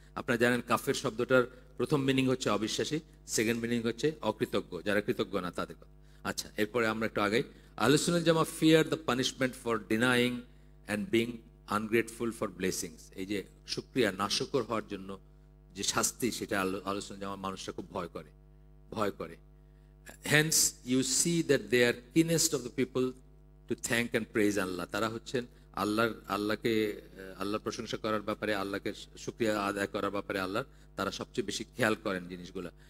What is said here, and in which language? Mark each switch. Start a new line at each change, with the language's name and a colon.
Bangla: আপনারা জানেন কাফের শব্দটার প্রথম মিনিং হচ্ছে অবিশ্বাসী, সেকেন্ড মিনিং হচ্ছে অকৃতজ্ঞ, যারা কৃতজ্ঞ না তাদের কথা। আচ্ছা, এরপরে আমরা একটু আগাই।
English: আহলে সুন্নাত জামাত fear the punishment for denying and being ungrateful for blessings.
Bangla: এই যে শুকরিয়া নাশকর হওয়ার জন্য যে শাস্তি, সেটা আহলে সুন্নাত জামাত মানুষরা খুব ভয় করে।
English: Hence you see that they are keenest of the people to thank and praise Allah.
Bangla: তারা হচ্ছেন আল্লাহর প্রশংসা করার ব্যাপারে, আল্লাহকে শুকরিয়া আদায় করার ব্যাপারে তারা সবচেয়ে বেশি খেয়াল করেন জিনিসগুলো।